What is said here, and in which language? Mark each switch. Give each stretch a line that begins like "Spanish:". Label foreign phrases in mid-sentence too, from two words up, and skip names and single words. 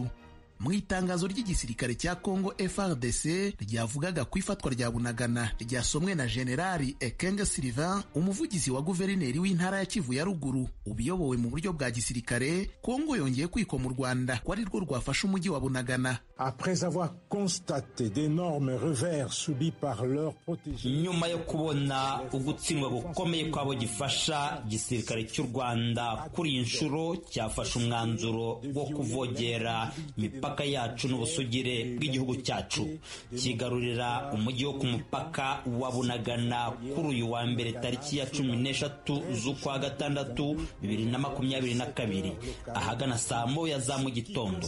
Kinyarwanda: Mu itangazo ry'igisirikare cya Congo FARDC ryavugaga ku ifatwa rya Bunagana ryasomwe na Generali Ekenge Sylvain, umuvugizi wa guverineri w'intara ya Kivu ya ruguru ubiyobowe mu buryo bwa gisirikare. Kongo yongeye kwikoma mu Rwanda ko ari rwo rwafashe umujyi wa Bunagana.
French: Après avoir constaté d'énormes revers subis par leurs protégés.
Kinyarwanda: Nyuma yo kubona ugutsindwa gukomeye kwabo gifasha gisirikare cy'u Rwanda kuri iyi nshuro cyafashe umwanzuro wo kuvogera imipaka yacu n'ubusugire bw'igihugu cyacu, kigarurira umujyi wo ku mupaka wa Bunagana kuri uyu wa mbere tariki ya 13 z'ukwa gatandatu 2022 ahagana saa moya za mu gitondo.